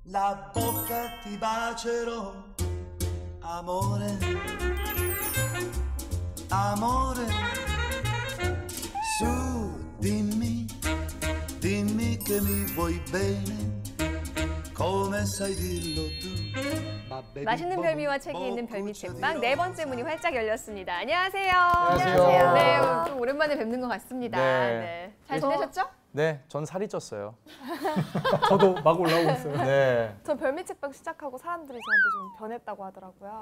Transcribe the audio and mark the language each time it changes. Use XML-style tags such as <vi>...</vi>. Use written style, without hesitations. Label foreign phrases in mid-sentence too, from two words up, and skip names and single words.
<it>la bocca ti bacerò, amore, amore, su dimmi, dimmi che mi vuoi bene, come sai dirlo tu.</it> <ko>맛있는 별미와 책이 있는 별미 책방 네 번째 문이 활짝 열렸습니다. 안녕하세요. 안녕하세요. 네, 좀 오랜만에 뵙는 것 같습니다. 네. 네. 잘 지내셨죠? 네, 전 살이 쪘어요. 저도 막 올라오고 있어요. 네. 전 별미 책방 시작하고 사람들이 저한테 좀 변했다고 하더라고요.</ko>